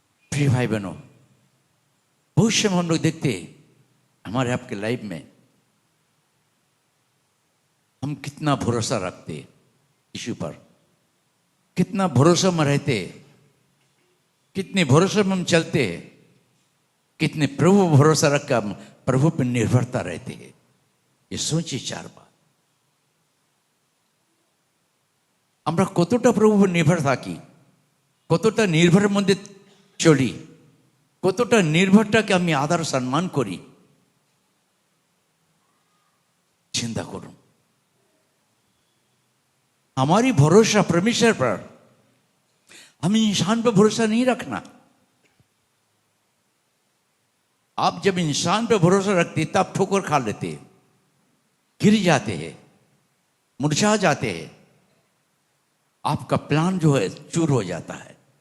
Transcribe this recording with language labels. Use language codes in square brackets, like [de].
[hi] प्रिय भाई बहनों, बहुत समय हम लोग देखते हमारे आपके लाइफ में हम कितना भरोसा रखते यीशु पर, कितना भरोसा में रहते, कितने भरोसे में हम चलते, कितने प्रभु भरोसा रखकर हम प्रभु पर निर्भरता रहते हैं। ये सोचिए चार बात। [bn] আমরা কতটা প্রভুর নির্ভর থাকি, কতটা নির্ভরের মধ্যে চলি, কতটা নির্ভরটাকে আমি আদর সম্মান করি, চিন্তা করুন। [hi] हमारी भरोसा परमेश्वर पर, हमें इंसान पर भरोसा नहीं रखना। आप जब इंसान पर भरोसा रखते तब ठोकर खा लेते, गिर जाते हैं, मुरझा जाते हैं, आपका प्लान जो है चूर हो जाता है।